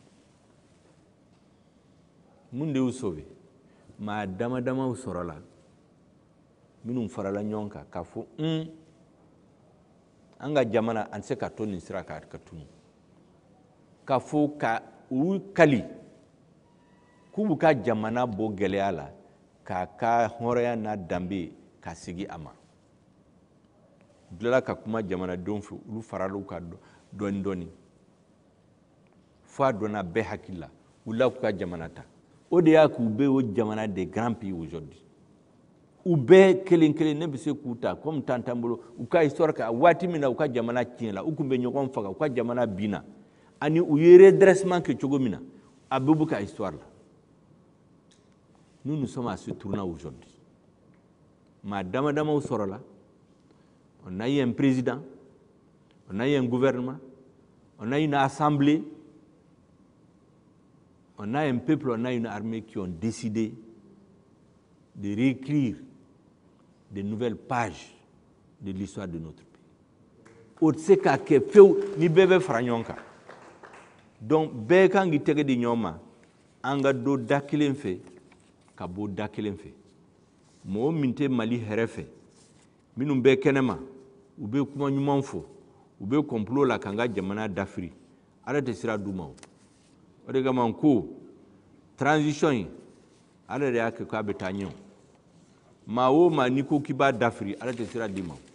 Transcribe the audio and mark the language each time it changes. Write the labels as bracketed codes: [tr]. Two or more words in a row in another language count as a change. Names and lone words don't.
[bm] mun de y'u sauvé maa dama-damaw sɔrɔla minnu farala ɲɔgɔn kan k'a fɔ an ka jamana an tɛ se ka to nin sira kan ka tunu k'a fɔ ka u kali k'u b'u ka jamana bɔ gɛlɛya la k'a ka hɔrɔnya n'a danbe ka sigi a ma u tilala ka kuma jamanadenw fɛ olu farala u ka dɔɔni-dɔɔni fo a donna bɛɛ hakili la u la k'u ka jamana ta o de y'a k'u bɛ o jamana [fr] des grands pays aujourd'hui [bm] u bɛɛ kelen-kelen ne bɛ se k'u ta comme tantan bolo u ka histoire ka waati min na u ka jamana tiɲɛla u kun bɛ ɲɔgɔn faga u ka jamana binna ani u ye redressement kɛ cogo min na a bɛɛ b'u ka histoire la [fr] nous sommes à ce tournant aujourd'hui [bm] maa dama-damaw sɔrɔla [fr] on a eu un président on a eu un gouvernement on a eu une assemblée on a un peuple on a une armée qui ont décidé de réécrire de nouvelles pages de l'histoire de notre pays [bm] o tɛ se k'a kɛ fewu ni bɛɛ bɛ fara ɲɔgɔn kan donc bɛɛ kan k'i tɛgɛ di ɲɔgɔn ma an ka don da kelen fɛ ka bɔ da kelen fɛ mɔgɔ min tɛ Mali hɛrɛ fɛ minnu bɛ kɛnɛma u bɛ kuma ɲuman fɔ u bɛ complot la k'an ka jamana dafiri ala tɛ sira d'u ma o de kama n ko transition in ala de y'a kɛ k'a bɛ taa ɲɛ maa o maa n'i ko k'i b'a dafiri ala tɛ sira d'i ma